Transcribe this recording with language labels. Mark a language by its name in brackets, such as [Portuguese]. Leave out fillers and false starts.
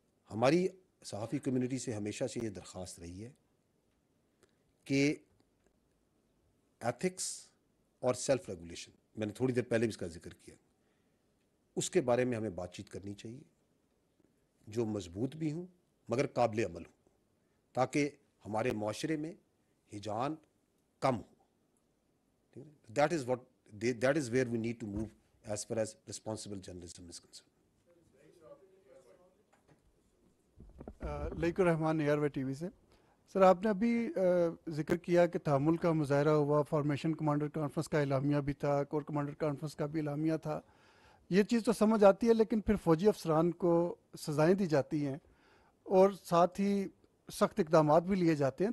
[Urdu] ہماری صحافی کمیونٹی سے ہمیشہ سے یہ درخواست رہی ہے کہ ایتھکس اور سیلف ریگولیشن، میں نے تھوڑی دیر پہلے بھی اس کا ذکر کیا، اس کے بارے میں ہمیں بات چیت کرنی چاہیے جو مضبوط بھی ہوں مگر قابل عمل ہوں، تاکہ ہمارے معاشرے میں ہجان کم ہو. [English] That is where we need to move as far as responsible journalism is concerned. [Urdu] Leak Rahman ARY TV سے سر، آپ نے ابھی ذکر کیا کہ تحمل کا مظاہرہ ہوا، فارمیشن کمانڈر کانفرنس کا اعلامیہ بھی تھا، کور کمانڈر کانفرنس کا بھی اعلامیہ تھا. یہ چیز تو سمجھ آتی ہے، لیکن پھر فوجی افسران کو سزائیں دی جاتی ہیں اور ساتھ ہی سخت اقدامات بھی لیے جاتے ہیں.